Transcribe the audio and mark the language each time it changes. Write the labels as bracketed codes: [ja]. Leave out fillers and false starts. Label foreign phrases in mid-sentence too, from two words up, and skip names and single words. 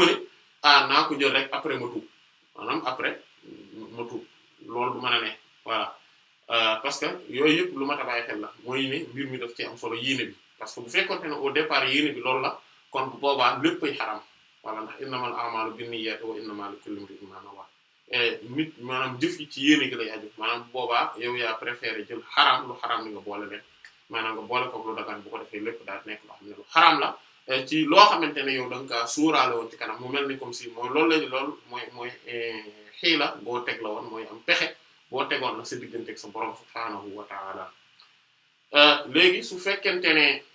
[wo] ne naa ko jël rek après ma tuub maanaam après ma tuub loolu du mën a ne [fr] voilà parce que [wo] yooyu yëpp lu ma tabaay xel la mooy ne mbir mi daf ci am solo yéene bi [fr] parce que [wo] bu fekkoonte ne [fr] au départ [wo] yéene bi loolu la kon bu boobaa léppay xaram voilà ndax [ar] إنما الأعمال بالنيات وإنما لكل امرئ ما نوى [wo] nit maanaam jëf yi ci yéene gi lay aju maanaam bu boobaa yow yaa préféré jël xaram lu xaram ni nga boole leen maanaam nga boole koog lu dagan bu ko defee lépp daal nekk loo xam ne lu xaram la ci loo xamante ne yow da nga kaa suuraale woon ci kanam mu mel ni [fr] comme si [wo] mooy loolu lañu loolu mooy xiila boo teg la woon mooy am pexe boo tegoon la sa diggante ak sa borom [ar] سبحانه وتعالى [wo] léegi su fekkente ne